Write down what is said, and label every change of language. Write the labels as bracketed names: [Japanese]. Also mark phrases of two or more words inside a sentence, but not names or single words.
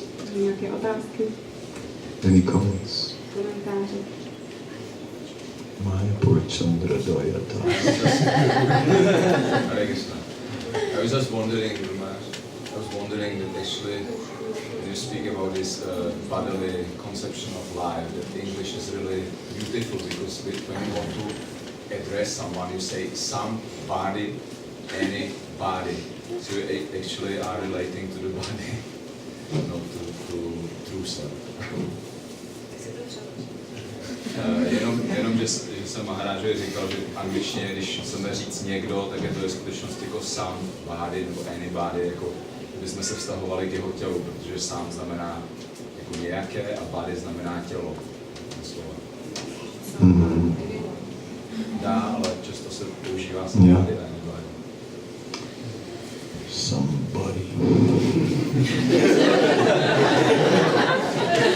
[Czech] Nějaké otázky, [English] Any comments? [Czech] komentáře. Maya poor Chandra Dayata. [Sanskrit] Hare Krishna. [English] I was just wondering, that actually when you speak about this bodily conception of life, that English is really beautiful because when you want to address someone, you say some body, any body. So you actually are relating to the body, not to true self. [Czech] Jenom že jsem Maharážovi říkal, že v angličtině, když chceme říct někdo, tak je to ve skutečnosti jako [English] some body [Czech] nebo anybody, jako kdybychom se vztahovali k jeho tělu, protože sám znamená jako nějaké a body znamená tělo. Dá, ale často se používá [English] some body [Czech] a anybody. [English] Somebody.